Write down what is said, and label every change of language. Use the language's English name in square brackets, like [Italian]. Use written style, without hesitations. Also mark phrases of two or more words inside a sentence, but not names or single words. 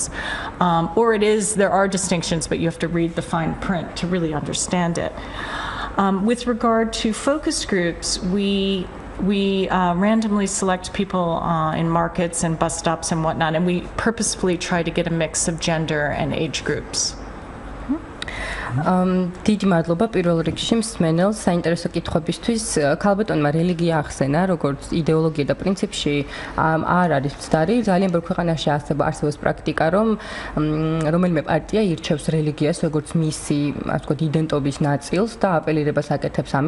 [English] Or there are distinctions, but you have to read the fine print to really understand it. With regard to focus groups, we randomly select people in markets and bus stops and whatnot, and we purposefully try to get a mix of gender and age groups. [Georgian] დიდი მადლობა პირველ რიგში მსმენელს საინტერესო კითხვებისთვის. ქალბატონმა რელიგია ახსენა, როგორც იდეოლოგია და პრინციპში არ არის მცდარი. ძალიან ბევრ ქვეყანაში არსებობს პრაქტიკა, რომ რომელიმე პარტია ირჩევს რელიგიას როგორც მისი, ასე ვთქვათ, იდენტობის ნაწილს და აპელირებას აკეთებს ამით.